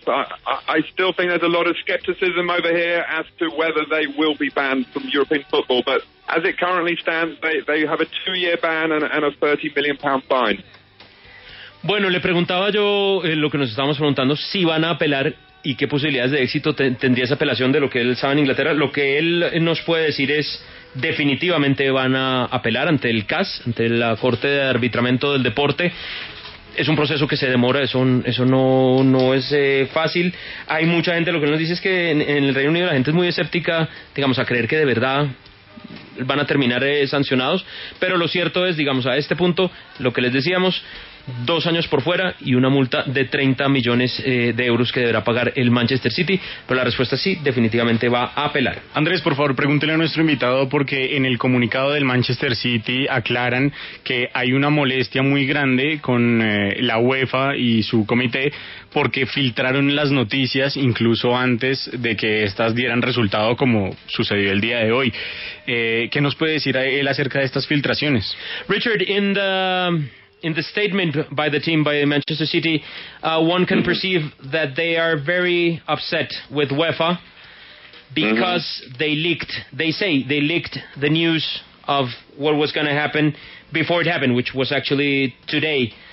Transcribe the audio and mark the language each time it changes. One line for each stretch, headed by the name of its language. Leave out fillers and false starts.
English: I still think there's a lot of scepticism over here as to whether they will be banned from European football, but as it currently stands, they have a 2-year ban and a £30 million fine.
Spanish: Bueno, le preguntaba yo lo que nos estábamos preguntando, si van a apelar y qué posibilidades de éxito tendría esa apelación de lo que él sabe en Inglaterra. Lo que él nos puede decir es, definitivamente van a apelar ante el CAS, ante la Corte de Arbitramiento del Deporte. Es un proceso que se demora, eso no es fácil. Hay mucha gente, lo que nos dice es que en el Reino Unido la gente es muy escéptica, digamos, a creer que de verdad van a terminar sancionados, pero lo cierto es, digamos, a este punto, lo que les decíamos, 2 años por fuera y una multa de 30 millones de euros que deberá pagar el Manchester City, pero la respuesta sí, definitivamente va a apelar. Andrés, por favor, pregúntele a nuestro invitado, porque en el comunicado del Manchester City aclaran que hay una molestia muy grande con la UEFA y su comité, porque filtraron las noticias incluso antes de que estas dieran resultado, como sucedió el día de hoy. ¿Qué nos puede decir él acerca de estas filtraciones?
English: Richard, in the statement by the team, by Manchester City, one can perceive that they are very upset with UEFA because they leaked the news of what was going to happen before it happened, which was actually today.